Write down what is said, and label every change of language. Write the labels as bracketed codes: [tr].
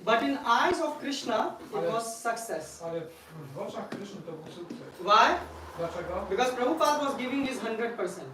[en] But in eyes of Krishna, it was success. [pl] Ale w oczach Kryszny to był sukces. [en] Why? [pl] Dlaczego? [en] Because Prabhupada was giving his 100%.